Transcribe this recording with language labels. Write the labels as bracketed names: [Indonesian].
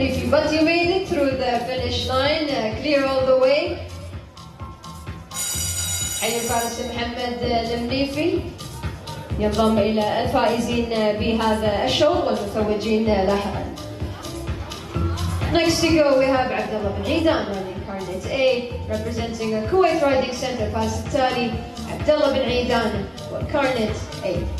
[English] But you made it through the finish line, clear all the way. [Arabic] حي الفارس محمد المنيفي ينضم إلى الفائزين بهذا الشوط والمتوجين لاحقا. [English] Next to go we have Abdullah bin Aidan running Carnet A, representing a Kuwait Riding Center. [Arabic] فاز التالي Abdullah bin Aidan وكارنت A.